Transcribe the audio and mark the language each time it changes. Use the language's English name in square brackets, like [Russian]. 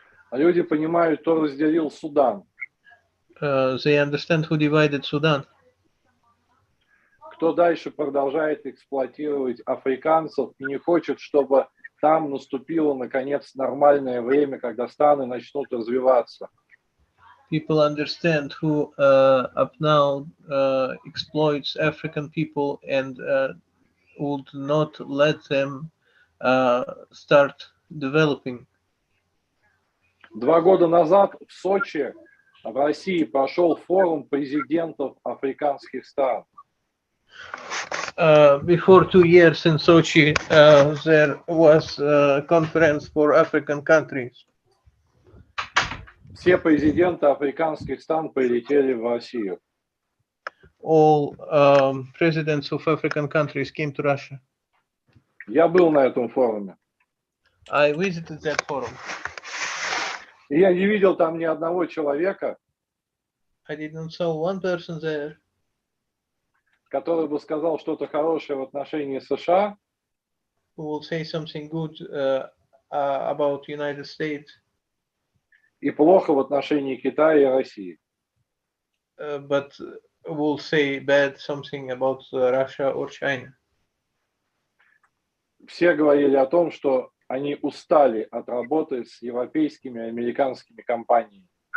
[Russian] Люди понимают, кто разделил Судан. [English] They understand who divided Sudan. [Russian] кто дальше продолжает эксплуатировать африканцев и не хочет, чтобы там наступило, наконец, нормальное время, когда страны начнут развиваться. [English] People understand who up now exploits African people and would not let them start developing. [Russian] 2 года назад в Сочи, в России, прошел форум президентов африканских стран. [English] Before 2 years in Sochi, there was a conference for African countries. [Russian] Все президенты африканских стран прилетели в Россию. [English] All presidents of African countries came to Russia. [Russian] Я был на этом форуме. [English] I visited that forum. [Russian] И я не видел там ни одного человека, [English] I didn't saw one person there [Russian] который бы сказал что-то хорошее в отношении США, [English] who will say something good about United States [Russian] и плохо в отношении Китая и России. [English] but will say bad something about Russia or China. [Russian] Все говорили о том, что они устали от работы с европейскими и американскими компаниями.